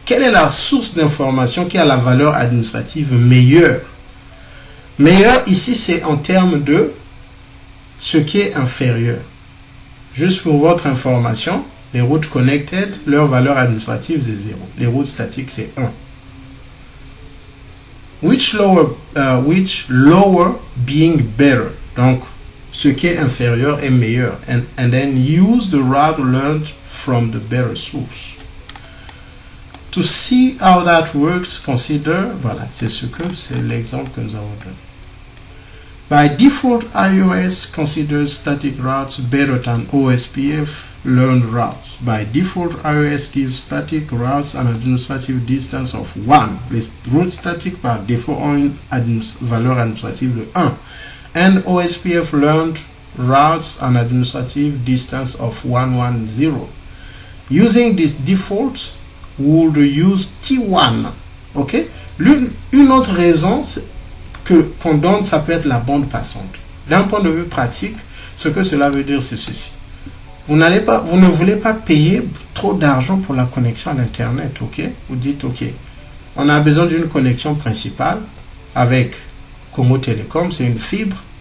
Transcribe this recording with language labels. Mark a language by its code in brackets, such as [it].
[fr] Quelle est la source d'information qui a la valeur administrative meilleure? Meilleure ici, c'est en termes de ce qui est inférieur. Juste pour votre information, les routes connected, leur valeur administrative c'est 0. Les routes statiques c'est 1. [en] Which lower being better. [fr] Donc, ce qui est inférieur est meilleur. [en] And then use the route learned from the better source. To see how that works, consider, [fr] voilà, c'est l'exemple que nous avons donné. [en] By default, iOS considers static routes better than OSPF learned routes. By default, iOS gives static routes an administrative distance of 1. [fr] Les routes statiques par défaut ont une valeur administrative de 1. [en] And OSPF learned routes an administrative distance of 110. Using this default, we would use T1. Okay? [fr] Une autre raison qu'on donne, ça peut être la bande passante. D'un point de vue pratique, ce que cela veut dire, c'est ceci. Vous ne voulez pas payer trop d'argent pour la connexion à l'Internet, ok? Vous dites, ok, on a besoin d'une connexion principale avec Congo Télécom, c'est une fibre.